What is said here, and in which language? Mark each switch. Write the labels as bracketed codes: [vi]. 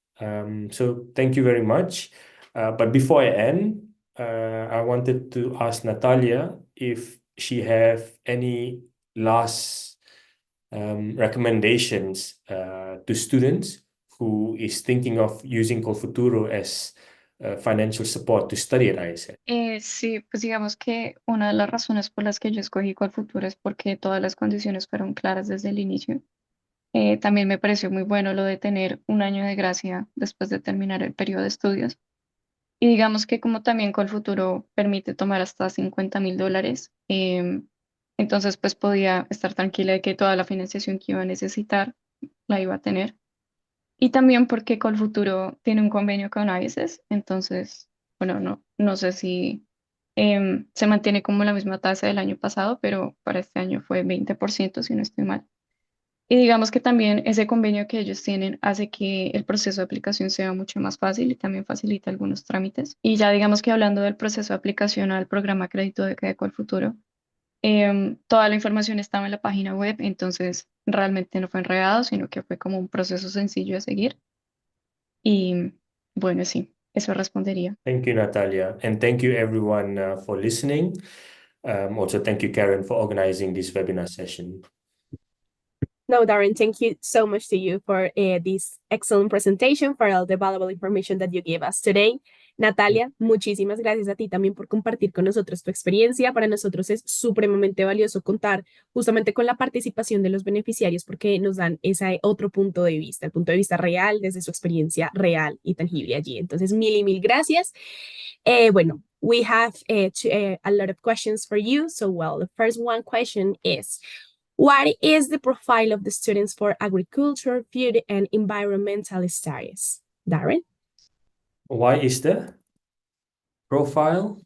[en] So thank you very much. But before I end, I wanted to ask Natalia if she have any last recommendations to students who is thinking of using COLFUTURO as financial support to study at ISS. [es] Sí, pues digamos que una de las razones por las que yo escogí Colfuturo es porque todas las condiciones fueron claras desde el inicio. También me pareció muy bueno lo de tener un año de gracia después de terminar el periodo de estudios. Y digamos que como también Colfuturo permite tomar hasta $50,000, entonces pues podía estar tranquila de que toda la financiación que iba a necesitar la iba a tener. Y también porque Colfuturo tiene un convenio con ISS, entonces, bueno, no sé si se mantiene como la misma tasa del año pasado, pero para este año fue 20%, si no estoy mal. Y digamos que también ese convenio que ellos tienen hace que el proceso de aplicación sea mucho más fácil y también facilita algunos trámites. Y ya digamos que hablando del proceso de aplicación al programa Crédito de Beca Colfuturo, toda la información estaba en la página web, entonces realmente no fue enredado, sino que fue como un proceso sencillo de seguir. Y bueno, sí, eso respondería. [en] Thank you, Natalia. And thank you, everyone, for listening. Also, thank you, Karen, for organizing this webinar session. No, Darren, thank you so much to you for this excellent presentation, for all the valuable information that you gave us today. [es] Natalia, muchísimas gracias a ti también por compartir con nosotros tu experiencia. Para nosotros es supremamente valioso contar justamente con la participación de los beneficiarios, porque nos dan ese otro punto de vista, el punto de vista real, desde su experiencia real y tangible allí. Entonces, mil y mil gracias. Bueno, [en] we have a lot of questions for you. So, well, the first one question is, what is the profile of the students for agriculture, food, and environmental studies? Darren? Why is the profile?